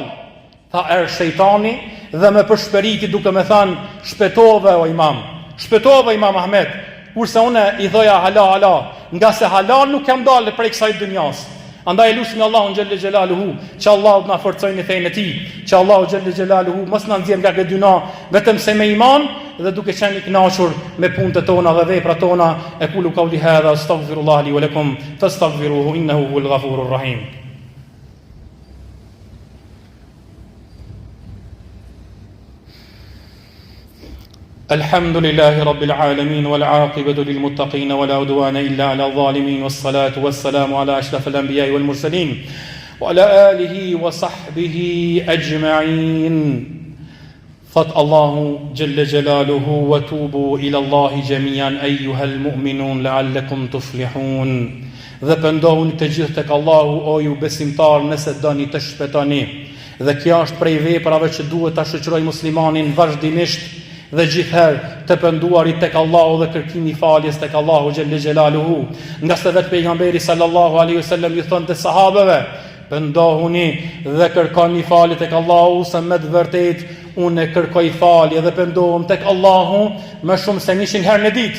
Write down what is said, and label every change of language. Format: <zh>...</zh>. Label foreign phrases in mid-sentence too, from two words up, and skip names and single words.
<sq>Tha, shejtani dhe me përshperiti duke me than, shpetove o imam, shpetove Imam Ahmed, kurse une i thoja hala, nga se hala nuk jam dalë prej kësaj dynjas. Andaj lutim Allahun</sq> <ar>جل جلاله,</ar> <sq>që Allahu të na forcojë në fenë e tij, që Allahu</sq> <ar>جل جلاله</ar> <sq>mos na nxjerr nga këtë dyna vetëm se me iman dhe duke qenë i kënaqur me punët tona dhe veprat tona.</sq> <ar>أقول قولي هذا أستغفر الله لي ولكم فاستغفروه إنه هو الغفور الرحيم. الحمد لله رب العالمين والعاقبة للمتقين ولا عدوان إلا على الظالمين والصلاة والسلام على أشرف الأنبياء والمرسلين وعلى آله وصحبه أجمعين. فت الله جل جلاله وتوبوا إلى الله جميعا أيها المؤمنون لعلكم تفلحون.</ar> <sq>dhe pendohuni të gjithë tek Allahu, o ju besimtar, nëse doni të shpëtoni. Dhe kjo është prej veprave që duhet ta shoqëroj muslimanin vazhdimisht dhe gjithherë të penduarit tek Allahu dhe kërkimi faljes tek Allahu</sq> <ar>جل جلاله.</ar> <sq>Nga se vetë pejgamberi</sq> <ar>صلى الله عليه وسلم</ar> <sq>i thonë të sahabeve: pendohuni dhe kërkoni falje tek Allahu, se me të vërtet unë kërkoj falje dhe pendohem tek Allahu më shumë se 100 herë në ditë.</sq>